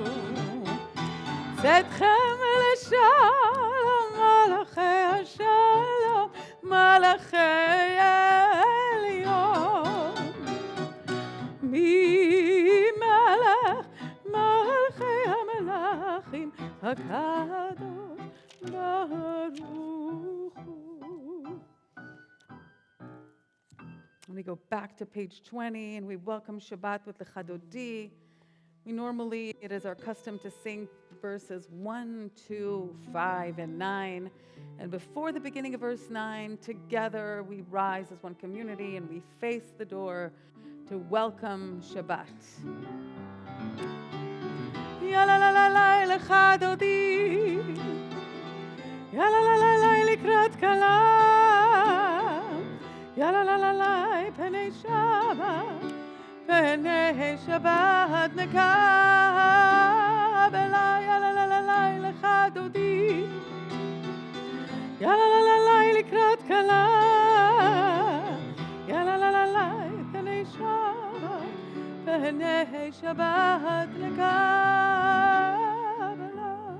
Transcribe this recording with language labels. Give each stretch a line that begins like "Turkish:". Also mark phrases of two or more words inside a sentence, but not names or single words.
Hebrew: צאתכם לשלום, מלאכי השלום, מלאכי עליון. מי מלך מלכי המלכים הקדוש ברוך הוא.
English: And we go back to page 20 and we welcome Shabbat with the Chadodi. It is our custom to sing verses 1, 2, 5, and 9. And before the beginning of verse 9, together we rise as one community and we face the door to welcome Shabbat.
Hebrew: יה לה לה לה לה לכה דודי, יה לה לה לה לה לקראת כלה, יה לה לה לה לה פני שבת. פני שבת נקבלה, יאללה לה לה לה לך דודי, יאללה לה לה לה לקראת כלה, יאללה לה לה לה פני שבת, והנה שבת לקבלה.